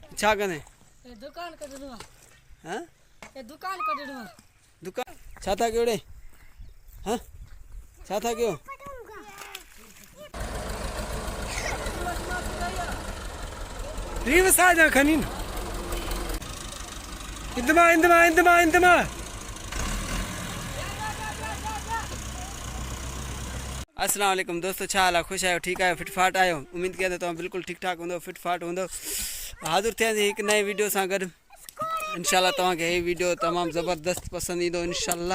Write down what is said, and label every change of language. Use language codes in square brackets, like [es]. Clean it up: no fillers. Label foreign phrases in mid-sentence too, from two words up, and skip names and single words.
[sd] छा कने दुकान कढणो हां दुकान कढणो दुकान छा था कयोड़े हां छा था कयो रीव साजा खनीन इंदमा [ar] السلام عليكم [sd] दोस्तों, छा हाल आहे? ख़ुशि आहियो? ठीकु आहियो? फिटफाट आहियो? उम्मीद कयां थो तव्हां बिल्कुलु ठीकु ठाक हूंदो, फिटफाट हूंदो। हाज़िर थियासीं हिकु नए वीडियो सां गॾु। इंशाल्लाह तव्हांखे हीअ वीडियो तमामु ज़बरदस्त पसंदि ईंदो इंशाल्लाह।